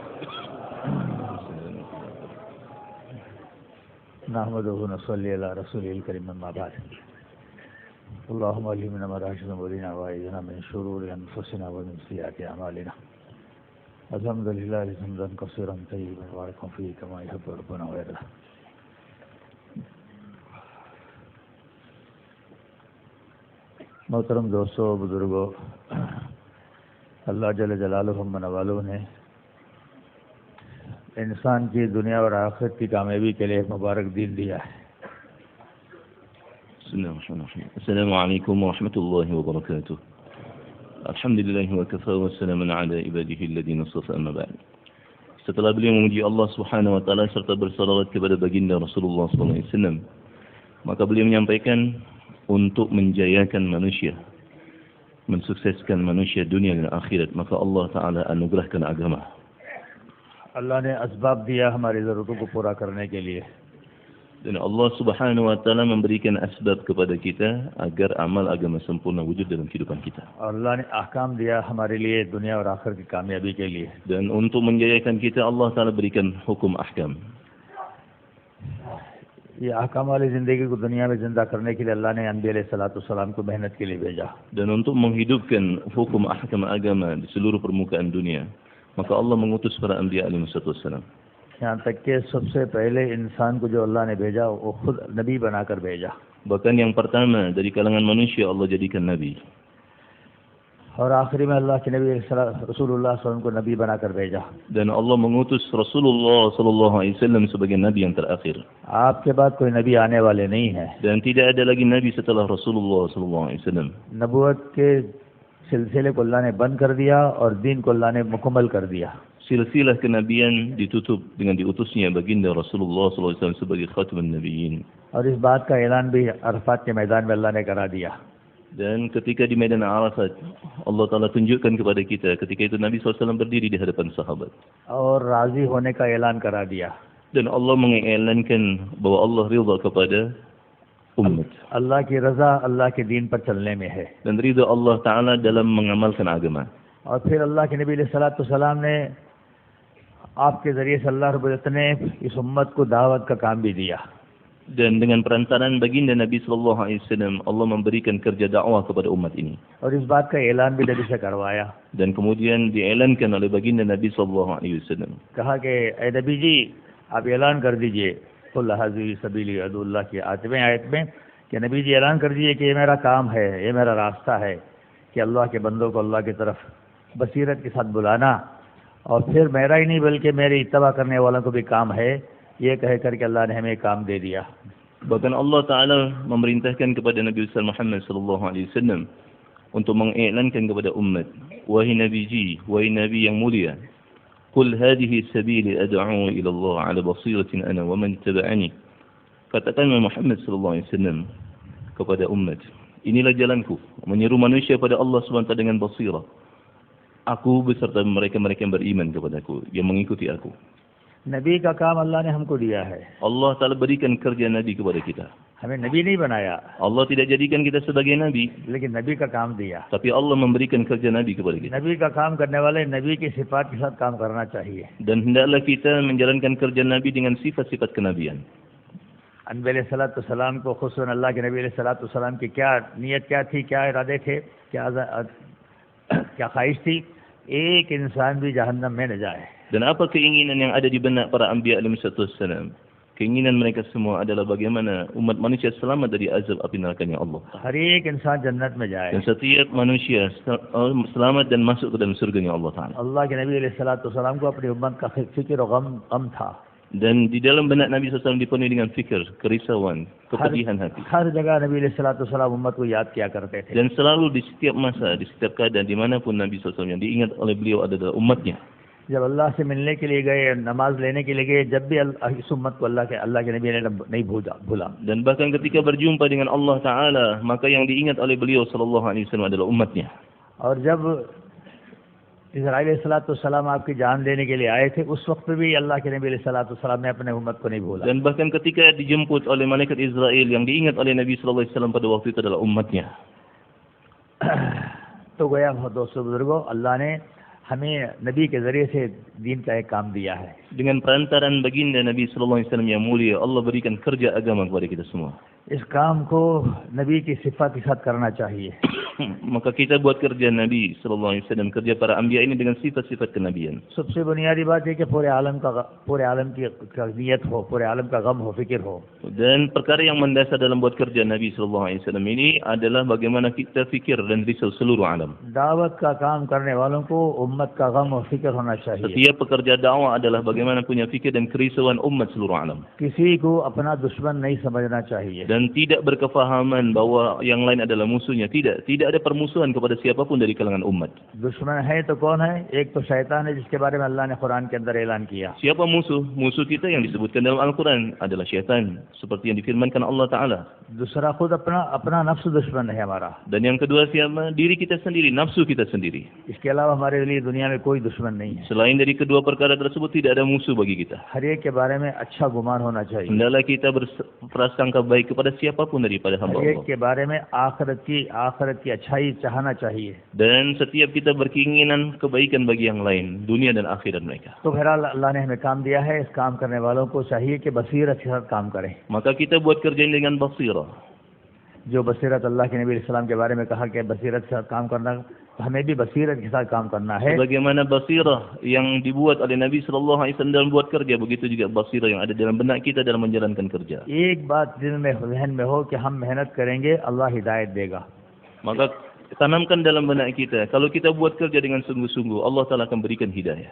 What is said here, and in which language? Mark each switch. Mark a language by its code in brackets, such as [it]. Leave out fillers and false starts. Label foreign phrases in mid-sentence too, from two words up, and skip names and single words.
[ar] نحمده ونصلي على رسوله الكريم أما بعد اللهم علمنا ما رشدنا وأرنا وأعذنا من شرور أنفسنا ومن سيئات أعمالنا الحمد لله حمدا كثيرا طيبا مباركا فيه كما يحب ربنا ويرضى. [ur] محترم دوستوں، بزرگوں، اللہ [ar] جل جلاله [ur] منا والوں نے انسان کی دنیا اور آخرت کی کامیابی کے لیے مبارک دین دیا ہے. [ar] السلام عليكم ورحمة الله وبركاته. الحمد لله وكفى وسلام على عباده الذين اصطفى، أما بعد. [ms] Setelah beliau memuji Allah [ar] سبحانه وتعالى [ms] serta bersalawat kepada baginda Rasulullah [ar] صلى الله عليه وسلم, [ms] maka beliau menyampaikan untuk menjayakan manusia, mensukseskan manusia dunia dan akhirat, maka Allah taala anugerahkan agama. [ur] اللہ نے اسباب دیا ہماری ضرورتوں کو پورا کرنے کے لیے, [ms] dan Allah [ar] سبحانه وتعالى [ms] memberikan asbab kepada kita agar amal agama sempurna wujud dalam kehidupan kita. [ur] اور اللہ نے احکام دیا ہمارے لیے دنیا اور آخرت کی کامیابی کے لیے. [ms] Dan untuk menjayakan kita Allah taala berikan hukum ahkam. [ur] یہ احکام والی زندگی کو دنیا میں زندہ کرنے کے لیے اللہ نے انبیا علیہ السلام کو محنت کے لیے بھیجا. [ms] Dan untuk menghidupkan hukum ahkam agama di seluruh permukaan dunia, maka Allah mengutus para anbiya alaihissalam. [ur] یہاں تک کہ سب سے پہلے انسان کو جو اللہ نے بھیجا وہ خود نبی بنا کر بھیجا. [ms] Bahkan yang pertama dari kalangan manusia Allah jadikan nabi. [ur] اور آخری میں اللہ کے نبی رسول اللہ [ar] صلى الله عليه وسلم [ur] کو نبی بنا کر بھیجا. [ms] Dan Allah mengutus Rasulullah [ar] صلى الله عليه وسلم [ms] sebagai nabi yang terakhir. [ur] آپ کے بعد کوئی نبی آنے والے نہیں ہے. [ms] Dan tidak ada lagi nabi setelah Rasulullah [ar] صلى الله عليه وسلم. [ur] نبوت کے سلسلے کو اللہ نے بند کر دیا اور دین کو اللہ نے مکمل کر دیا. [ms] Silsilah kenabian ditutup dengan diutusnya baginda Rasulullah [ar] صلى الله عليه وسلم [ms] sebagai [ar] خاتم النبيين. [ur] اور اس بات کا اعلان بھی عرفات کے میدان میں اللہ نے کرا دیا. [ms] Dan ketika di medan Arafat Allah Taala tunjukkan kepada kita ketika itu Nabi SAW berdiri di hadapan sahabat. [ur] اور راضی ہونے کا اعلان کرا دیا. [ms] Dan Allah mengiklankan bahwa Allah ridha kepada umat. [ur] اللہ کی رضا اللہ کے دین پر چلنے میں ہے. [ms] Dan ridha Allah Taala dalam mengamalkan agama. [ur] اور پھر اللہ کے نبی علیہ السلام نے آپ کے ذریعے سے اللہ [ar] رب العزة [ur] نے اس امت کو دعوت کا کام بھی دیا. [ms] Dan dengan perantaraan baginda Nabi [ar] صلى الله عليه وسلم [ms] Allah memberikan kerja dakwah kepada umat ini. [ur] اور اس بات کا اعلان بھی نبی سے کروایا. [ms] Dan kemudian diiklankan oleh baginda Nabi [ar] صلى الله عليه وسلم. [ur] کہا کہ اے نبی جی آپ اعلان کر دیجیے [ar] قل هذه سبيلي أدعو الله [ur] کی آیت میں کہ نبی جی اعلان کر دیجیے کہ یہ میرا کام ہے، یہ میرا راستہ ہے کہ اللہ کے بندوں کو اللہ کی طرف بصیرت کے ساتھ بلانا، اور پھر میرا ہی نہیں بلکہ میری اتباع کرنے والوں کو بھی کام ہے، یہ کہہ کر کے اللہ نے ہمیں کام دے دیا. [ms] Bahkan Allah Ta'ala memerintahkan kepada Nabi Muhammad [ar] صلى الله عليه وسلم [ms] untuk mengiklankan kepada umat, wahai Nabi ji, wahai Nabi yang mulia, [ar] قل هذه سبيلي أدعو إلى الله على بصيرة أنا ومن اتبعني. [ms] Katakan Muhammad [ar] صلى الله عليه وسلم [ms] kepada umat, inilah jalanku menyeru manusia pada Allah [ar] سبحانه وتعالى [ms] dengan basirah. Aku beserta mereka-mereka yang beriman kepadaku, yang mengikuti aku. [ur] نبی کا کام اللہ نے ہم کو دیا ہے. [ms] Allah Ta'ala berikan kerja Nabi kepada kita. [ur] ہمیں نبی نہیں بنایا, [ms] Allah tidak jadikan kita sebagai Nabi, [ur] لیکن نبی کا کام دیا. [ms] tapi Allah memberikan kerja Nabi kepada kita. [ur] نبی کا کام کرنے والے نبی کی صفات کے ساتھ کام کرنا چاہیے. [ms] Dan hendaklah kita menjalankan kerja Nabi dengan sifat-sifat kenabian. [ur] انبی علیہ السلام کو خصوصاً اللہ کے نبی علیہ السلام کی کیا نیت کیا تھی، کیا ارادے تھے، کیا خواہش تھی? ایک انسان بھی جہنم میں نہ جائے. [ms] Dan apa keinginan yang ada di benak para anbiya alaihissalam? Keinginan mereka semua adalah bagaimana umat manusia selamat dari azab api neraka-Nya Allah. [ur] ہر ایک انسان جنت میں جائے. [ms] Dan setiap manusia selamat dan masuk ke dalam surga-Nya Allah Ta'ala. [ur] اللہ کے نبی علیہ السلام کو اپنی امت کا فکر اور غم تھا. [ms] Dan di dalam benak Nabi SAW dipenuhi dengan fikir, kerisauan, kepedihan hati. [ur] ہر جگہ نبی علیہ السلام امت کو یاد کیا کرتے تھے. [ms] Dan selalu di setiap masa, di setiap keadaan, dimanapun Nabi SAW yang diingat oleh beliau adalah umatnya. [ur] جب اللہ سے ملنے کے لیے گئے، نماز لینے کے لیے گئے، جب بھی اس امت کو اللہ کے نبی نے نہیں بھولا. [ms] Dan bahkan ketika berjumpa dengan Allah Ta'ala, maka yang diingat oleh beliau [ar] صلى الله عليه وسلم [ms] adalah umatnya. [ur] اور جب اسرائیل علیہ السلام آپ کی جان لینے کے لیے آئے تھے، اس وقت بھی اللہ کے نبی علیہ السلام نے اپنے امت کو نہیں بھولا. [ms] Dan bahkan ketika dijemput oleh malaikat Israel, yang diingat oleh Nabi [ar] صلى الله عليه وسلم [ms] pada waktu itu adalah umatnya. [ur] تو گیا دوستوں بزرگوں، اللہ نے ہمیں نبی کے ذریعے سے دین کا ایک کام دیا ہے. [ms] Dengan perantaran baginda Nabi [ar] صلى الله عليه وسلم [ms] yang mulia, Allah berikan kerja agama kepada kita semua. [ur] اس کام کو نبی کی صفت کے ساتھ کرنا چاہیے. [ms] Maka kita buat kerja Nabi [ar] صلى الله عليه وسلم, [ms] kerja para anbiya ini dengan sifat-sifat kenabian. [ur] سب سے بنیادی بات ہے کہ پورے عالم کی نیت ہو، پورے عالم کا غم ہو، فکر ہو. [ms] Dan perkara yang mendasar dalam buat kerja Nabi [ar] صلى الله عليه وسلم [ms] ini adalah bagaimana kita fikir dan risau seluruh alam. [ur] دعوت کا کام کرنے والوں کو امت کا غم اور فکر ہونا چاہیے. [ms] Setiap pekerja dakwah adalah bagaimana punya fikir dan kerisauan umat seluruh alam. [ur] کسی کو اپنا دشمن نہیں سمجھنا چاہیے. [ms] Dan tidak berkefahaman bahwa yang lain adalah musuhnya. Tidak ada permusuhan kepada siapapun dari kalangan umat. [ur] دشمن ہے تو کون ہے? ایک تو شیطان ہے جس کے بارے میں اللہ نے قرآن کے اندر اعلان کیا. [ms] Siapa musuh? Musuh kita yang disebutkan dalam Al-Quran adalah syaitan, seperti yang difirmankan Allah Ta'ala. [ur] دوسرا خود اپنا نفس دشمن ہے ہمارا. [ms] Dan yang kedua siapa? Diri kita sendiri, nafsu kita sendiri. [ur] اس کے علاوہ ہمارے لیے دنیا میں کوئی دشمن نہیں ہے. [ms] Selain dari kedua perkara tersebut tidak ada musuh bagi kita. [ur] ہر ایک کے بارے میں اچھا گمان ہونا چاہیے. [ms] Hendaklah kita berprasangka baik kepada siapapun daripada hamba [ur] ہر ایک [ms] Allah. [ur] کے بارے میں آخرت کی اچھائی چاہنا چاہیے. [ms] Dan setiap kita berkeinginan kebaikan bagi yang lain, dunia dan akhirat mereka. [ur] تو بہرحال اللہ نے ہمیں کام دیا ہے۔ اس کام کرنے والوں کو چاہیے کہ بصیرت کے ساتھ کام کریں. [ms] Maka kita buat kerja ini dengan basirah. [ur] جو بصیرت اللہ کے نبی علیہ السلام کے بارے میں کہا کہ بصیرت کے ساتھ کام کرنا، ہمیں بھی بصیرت کے ساتھ کام کرنا ہے. [ms] Bagaimana basirah yang dibuat oleh Nabi sallallahu alaihi wasallam dalam buat kerja, begitu juga basirah yang ada dalam benak kita dalam menjalankan kerja. [ur] ایک بات دل میں ذہن میں ہو کہ ہم محنت کریں گے، اللہ ہدایت دے گا. [ms] Maka tanamkan dalam benak kita, kalau kita buat kerja dengan sungguh-sungguh, Allah Ta'ala akan berikan hidayah.